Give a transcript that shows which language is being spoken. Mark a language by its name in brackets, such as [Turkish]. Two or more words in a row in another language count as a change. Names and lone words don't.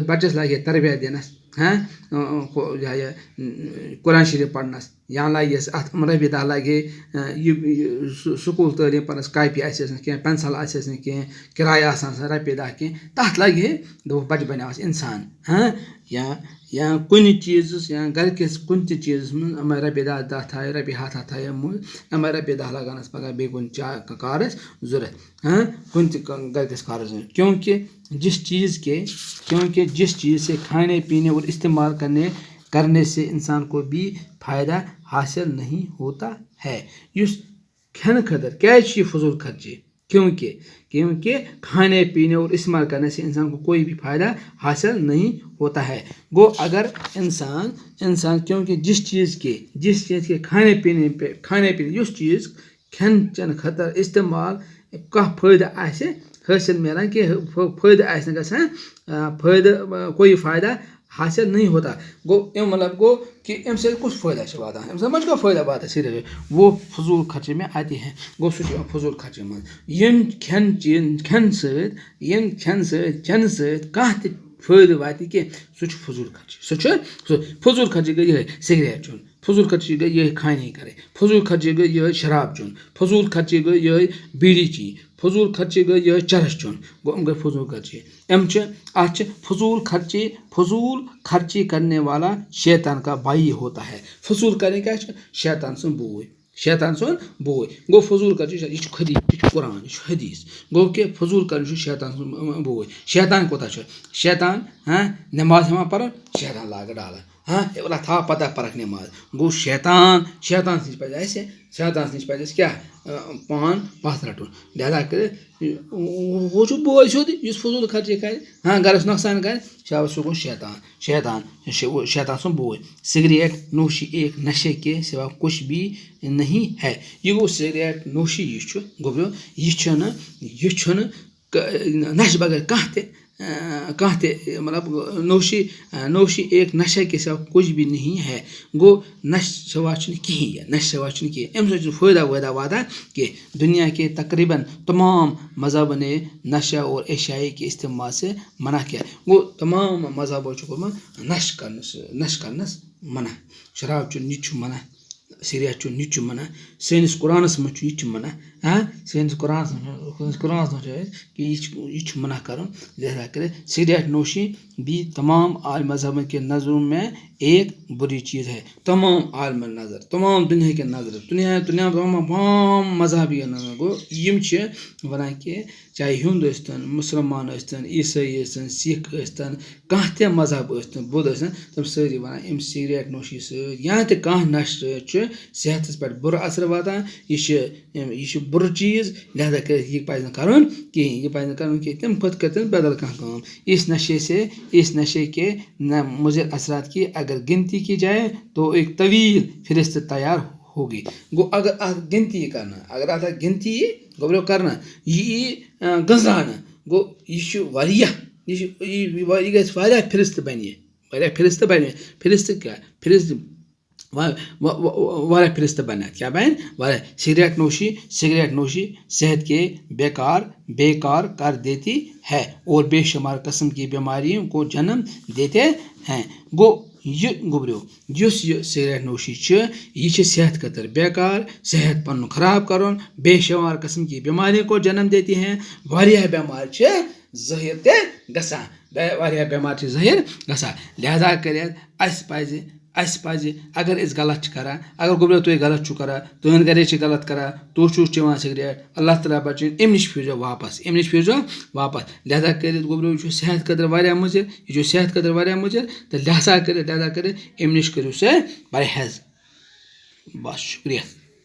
[Kashmiri] بَچَس لاگہِ ہے تربیت دِنَس یہِ قرآن شریٖف پَرنَس یا لاگٮ۪س اَتھ رۄپیہِ دَہ لاگہِ ہے یہِ سکوٗل تعلیٖم پَرنَس کاپی آسٮ۪س نہٕ کینٛہہ پٮ۪نسَل آسٮ۪س نہٕ کینٛہہ کِراے آسان رۄپیہِ دَہ کینٛہہ تَتھ لَگہِ ہے دوٚپُکھ بَچہِ بَنیٛاوَس اِنسان یا کُنہِ چیٖزَس یا گَرِکِس کُنہِ تہِ چیٖزَس منٛز یِمَے رۄپیہِ دَہ تھایہِ رۄپیہِ ہَتھ تھایہِ موٗجۍ یِمَے رۄپیہِ دَہ لگانَس پَگاہ بیٚیہِ کُنہِ کارَس ضوٚرَتھ کُنہِ تہِ گَرِکِس کارَس ضوٚرَتھ کیونکہ [Urdu] جس چیز سے کھانے پینے اور استعمال کرنے سے انسان کو بھی فائدہ حاصل نہیں ہوتا ہے [Kashmiri] یُس کھٮ۪نہٕ خٲطرٕ کیٛازِ چھِ یہِ فضوٗل خرچی [Urdu] کیونکہ کھانے پینے اور استعمال کرنے سے انسان کو کوئی بھی فائدہ حاصل نہیں ہوتا ہے گو اگر [Kashmiri] انسان کیونکہ [Urdu] جس چیز کے کھانے پینے [Kashmiri] یُس چیز کھٮ۪ن چٮ۪ن خٲطرٕ استعمال کانٛہہ فٲیدٕ آسہِ حٲصِل مِلان کینٛہہ فٲیدٕ آسہِ نہٕ گژھان [Urdu] کوئی فائدہ حاصل نہیں ہوتا [Kashmiri] گوٚو امیُک مطلب گوٚو کہ اَمہِ سۭتۍ کُس فٲیدٕ چھُ واتان اَمہِ سۭتۍ ما چھُ کانٛہہ فٲیدٕ واتان سیٖریَس وہ [Urdu] فضوٗل خرچی میں آتے ہیں [Kashmiri] گوٚو سُہ چھُ یِوان فضوٗل خرچی منٛز ییٚمہِ کھٮ۪نہٕ سۭتۍ چٮ۪نہٕ سۭتۍ کانٛہہ تہِ فٲیدٕ واتہِ کینٛہہ سُہ چھُ فضوٗل خرچی فضوٗل خرچی گٔے یِہے سِگریٹ چیوٚن فضوٗل خرچی گٔے یِہے خانی کَرٕنۍ فضوٗل خرچی گٔے یِہے شراب چیوٚن فضوٗل خرچی گٔے یِہے بیٖڑی چیٚنۍ فضوٗل خرچی گٔے یِہے چرس چیوٚن گوٚو یِم گٔے فضوٗل خرچی اَتھ چھِ فضوٗل خرچی [Urdu] کرنے والا شیطان کا بھائی ہوتا ہے [Kashmiri] فضوٗل کرٕنۍ کیٛاہ چھِ شیطان سُنٛد بوے گوٚو فضوٗل خرچی یہِ چھُ حدیٖث یہِ چھُ قرآن یہِ چھُ حدیٖث گوٚو کہِ فضوٗل کَرٕنۍ چھُ شیطان سُنٛد بوے شیطان کوٗتاہ چھُ شیطان نٮ۪ماز ہٮ۪وان پَرُن شیطان لاگہٕ ڈالہٕ وَلہ تھاو پتہ پَرکھ نٮ۪ماز گوٚو شیطان نِش پَزِ اَسہِ کیٛاہ پان پَتھ رَٹُن لہذا کٔرِتھ ہُہ چھُ بوے سیوٚد یُس فضوٗل خرچی کَرِ گَرَس نۄقصان کَرِ سُہ گوٚو شیطان سُنٛد بوے [Urdu] سگریٹ نوشی ایک نشے کے سوا کچھ بھی نہیں ہے [Kashmiri] یہِ گوٚو سگریٹ نوشی یہِ چھُ گوٚبریو یہِ چھُنہٕ نشہٕ بغٲر کانٛہہ تہِ مطلب [Urdu] نوشی ایک نشے کے سوا کچھ بھی نہیں ہے [Kashmiri] گوٚو نشہٕ سوا چھُنہٕ کِہیٖنۍ اَمہِ سۭتۍ چھُنہٕ فٲیدہ واتان کینٛہہ [Urdu] دنیا کے تقریباً تمام مذہبوں نے نشہ اور اشیاء کے استعمال سے منع کیا [Kashmiri] گوٚو تمام مذہبو چھُ کوٚرمُت نشہٕ کرنس منع شراب چیوٚن یہِ تہِ چھُ منع سگریٹ چیوٚن یہِ تہِ چھُ منع سٲنِس قرآنس منٛز چھُ یہِ تہِ چھُ منع سٲنِس قرآنس منٛز چھُ اَسہِ کہ یہِ چھُ منع کرُن لہذا کٔرِتھ [Urdu] سگریٹ نوشی بھی تمام عالم مذہبن کے نظروں میں ایک بری چیز ہے [Kashmiri] تمام عالمن نظر تمام دُنیا کٮ۪ن نظرن دُنیا تمام مذہبی نظر گوٚو یِم چھِ وَنان کہِ چاہے ہیوٚنٛد ٲسۍتن مُسلمان ٲسۍتن عیٖسٲیی ٲسۍتن سِکھ ٲسۍتن کانٛہہ تہِ مذہب ٲسۍتن بُدھ ٲسۍتن تِم سٲری وَنان اَمہِ سگریٹ نوشی سۭتۍ یا تہِ کانٛہہ نشہٕ سۭتۍ چھُ صحتس پٮ۪ٹھ بُرٕ اثر واتان یہِ چھُ بُرٕ چیٖز لہذا کٔرِتھ یہِ پَزِ نہٕ کَرُن کِہیٖنۍ تَمہِ کھۄتہٕ کٔرۍ تن بدل کانٛہہ کٲم [Urdu] اس نشے کے مضر اثرات کی اگر گنتی کی جائے تو ایک طویل فہرست تیار ہوگی [Kashmiri] گوٚو اگر اَتھ گنتی یی کرنہٕ اگر اَتھ گنتی یی گوٚبریو کرنہٕ یہِ یی گٔنٛزراونہٕ گوٚو یہِ چھُ واریاہ یہِ گژھِ واریاہ فہرست بَنہِ فہرست کیٛاہ فہرست واریاہ فہرست بَنہِ اَتھ کیٛاہ بَنہِ واریاہ [Urdu] سگریٹ نوشی صحت کے بیکار کر دیتی ہے اور بے شمار قسم کی بیماریوں کو جنم دیتے ہیں [Kashmiri] گوٚو یہِ گوٚبریو یُس یہِ سگریٹ نوشی چھِ یہِ چھِ صحت خٲطرٕ بیکار صحت پَنُن خراب کَرُن [Urdu] بے شمار قسم کی بیماریوں کو جنم دیتی ہیں [Kashmiri] واریاہ بٮ۪مارِ چھِ ظٲہِر تہِ گژھان لہذا کٔرِتھ اَسہِ پَزِ اگر أسۍ غلط چھِ کَران اگر گوٚبریو تُہۍ غلط چھُو کَران تُہٕنٛدۍ گَرے چھِ غلط کَران تُہۍ چھُو چٮ۪وان سگریٹ اللہ تعالیٰ بَچٲیِن اَمہِ نِش پھیٖرزیو واپَس لہذا کٔرِتھ گوٚبریو یہِ چھُ صحت خٲطرٕ واریاہ مُضِر تہٕ لہذا کٔرِتھ اَمہِ نِش کٔرِو سا پرہیز بَس شُکریہ